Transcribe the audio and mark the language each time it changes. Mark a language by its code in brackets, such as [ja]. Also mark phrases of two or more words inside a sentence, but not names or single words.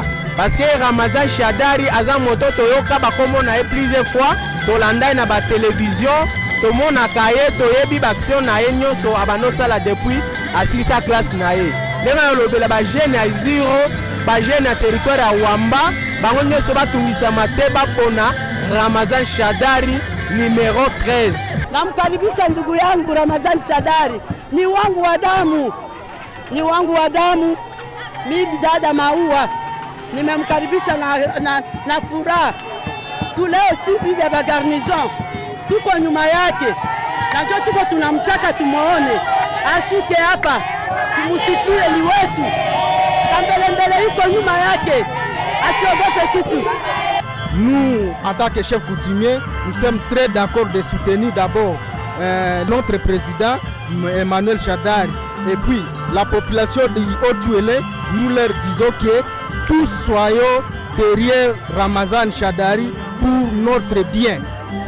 [ln] Parce que Ramazani Shadari aza moto toyoka bakombo na ye [fr] plusieurs fois, [ln] tolanda na ba télévision, tomonaka ye, toyebi baction na ye nyonso abanosala depuis asilisa classe na ye. Ndenge olobela ba jeune ya Isiro, ba jeune ya territoire ya Wamba, bango nyonso batungisama te bapona Ramazani Shadari numéro 13. [sw] Namkaribisha ndugu yangu Ramazani Shadari, ni wangu wa damu, ni wangu wa damu. Mimi dada Maua nimemkaribisha na furaha. Tuleo si bibi ya garnison, tuko nyuma yake, na njoo tuko tunamtaka tumuone ashuke hapa, tumusifie ni wetu, mbele yuko nyuma yake, asiogope kitu. [fr] Nous, en tant que chef coutumier, nous sommes très d'accord de soutenir d'abord notre président Emmanuel Shadari. Et puis, la population du Haut-Ouélé, nous leur disons que tous soyons derrière Ramazani Shadari pour notre bien.